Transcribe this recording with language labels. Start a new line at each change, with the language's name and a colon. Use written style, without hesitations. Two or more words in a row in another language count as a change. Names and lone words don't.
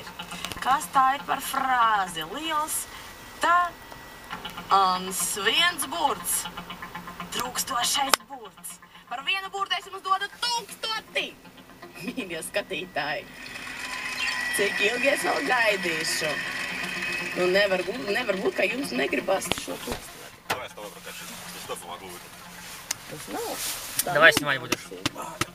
Latvian: Kas tā ir par frāzi? Liels viens burts. Trūkstošais burts. Par vienu burtu es jums dodu 1000. Mīļie skatītāji, cik ilgi es vēl gaidīšu? Nu, nevar būt, ka jums negribas šo 1000.
Russian: Давай с тобой прокачивать. Что помогло?
Latvian: Tas nav.
Russian: Давай снимать будешь.